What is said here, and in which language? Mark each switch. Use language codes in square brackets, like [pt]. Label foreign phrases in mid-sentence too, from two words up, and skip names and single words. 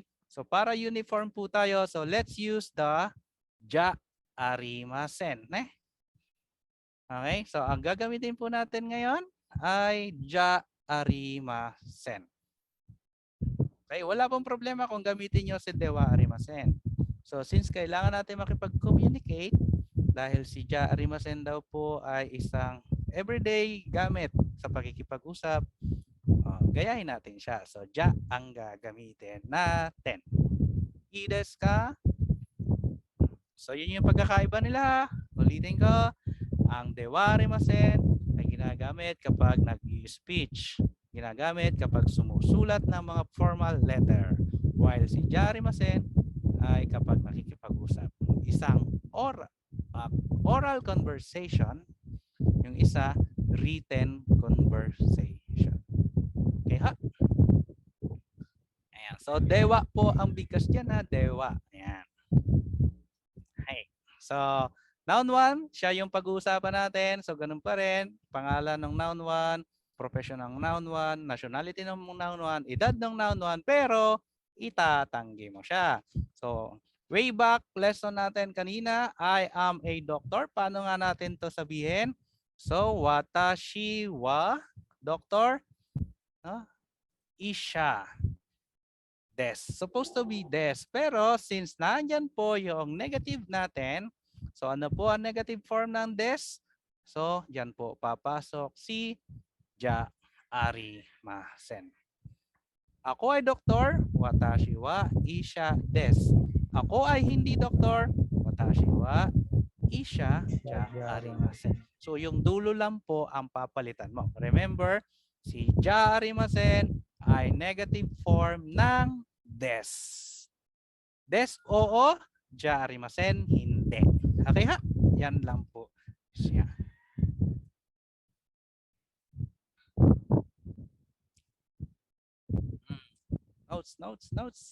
[tl] So para uniform po tayo, [en] so let's use the [ja] ja arimasen. [en] Okay? [tl] So ang gagamitin po natin ngayon ay [ja] ja arimasen. [tl] Okay? Wala pong problema kung gamitin nyo si [ja] dewa arimasen. [tl] So since kailangan natin makipag-communicate, dahil si [ja] ja arimasen [tl] daw po ay isang everyday gamit sa pakikipag-usap, gayahin natin siya. So, ja ang gagamitin natin. [ja] Ides ka? [tl] So, yun yung pagkakaiba nila. Ulitin ko, ang [ja] dewa arimasen [tl] ay ginagamit kapag nag-speech. Ginagamit kapag sumusulat ng mga [en] formal letter. [tl] While si [ja] ja arimasen [tl] ay kapag nakikipag-usap. Isang [en] oral conversation, [tl] yung isa, [en] written conversation. [tl] Okay ha? Ayan. So, dewa po ang bigkas dyan ha. Dewa. Ayan. Okay. So, noun 1, siya yung pag-uusapan natin. So, ganun pa rin. Pangalan ng noun 1, profession ng noun 1, nationality ng noun 1, edad ng noun 1, pero itatanggi mo siya. So, way back lesson natin kanina, [en] I am a doctor. [tl] Paano nga natin to sabihin? So, [ja] watashi wa doctor isha des. [en] Supposed to be des. [tl] Pero since nandyan po yung negative natin, so ano po ang [en] negative form [tl] ng des? So, dyan po papasok si [ja] ja arimasen. [tl] Ako ay doktor, [ja] watashi wa isha des. [tl] Ako ay hindi doktor, [ja] watashi wa isha ja arimasen. [tl] So yung dulo lang po ang papalitan mo. Remember, si [ja] ja arimasen [tl] ay [en] negative form [tl] ng des. Des oo, [ja] ja arimasen [tl] hindi. Okay ha? Yan lang po siya. Notes.